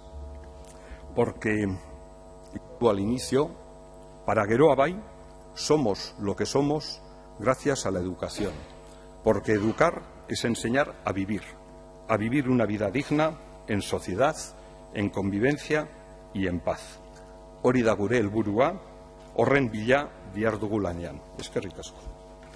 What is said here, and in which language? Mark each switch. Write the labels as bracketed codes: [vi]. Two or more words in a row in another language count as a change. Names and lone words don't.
[es] Porque, al inicio, para Geroa Bai somos lo que somos gracias a la educación, porque educar es enseñar a vivir una vida digna, en sociedad, en convivencia y en paz. [eu] Hori da gure helburua, horren bila dihardugu lanean. Eskerrik asko.